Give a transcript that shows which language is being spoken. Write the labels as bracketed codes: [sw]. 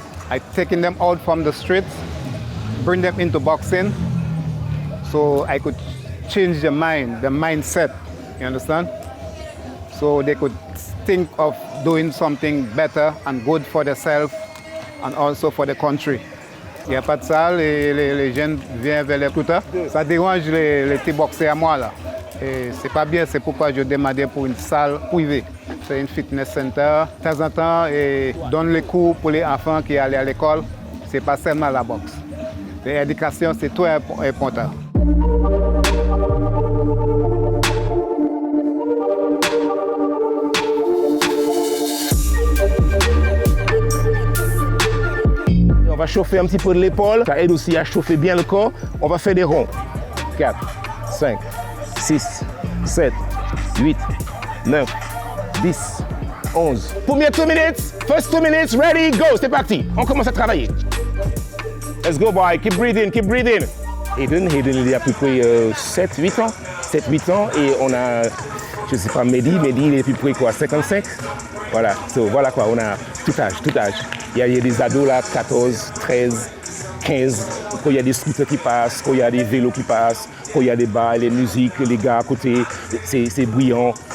[en] I taking them out from the streets, bring them into boxing, so I could change the mindset, you understand? So they could think of doing something better and good for themselves and also for the country. [fr] Il n'y a pas de salle et les jeunes viennent vers les tuteurs. Ça dérange les petits boxeurs à moi là. Et c'est pas bien, c'est pourquoi je demandais pour une salle privée. C'est une fitness center. De temps en temps, et donne les cours pour les enfants qui allaient à l'école. C'est pas seulement la boxe. L'éducation, c'est très important. On va chauffer un petit peu de l'épaule. Ça aide aussi à chauffer bien le corps. On va faire des ronds. 4, 5, 6, 7, 8, 9, 10, 11. Première 2 minutes, [en] first 2 minutes, ready, go, [fr] c'est parti. On commence à travailler. [en] Let's go, boy, keep breathing, keep breathing. [fr] Hayden, il y a à peu près 7-8 ans. 7-8 ans et on a, je sais pas, Mehdi, il est à peu près quoi, 55. Voilà, voilà quoi, on a tout âge. Il y a des ados là, 14, 13, 15, quand il y a des scooters qui passent, quand il y a des vélos qui passent, quand il y a des bars, les musiques, les gars à côté, c'est brillant.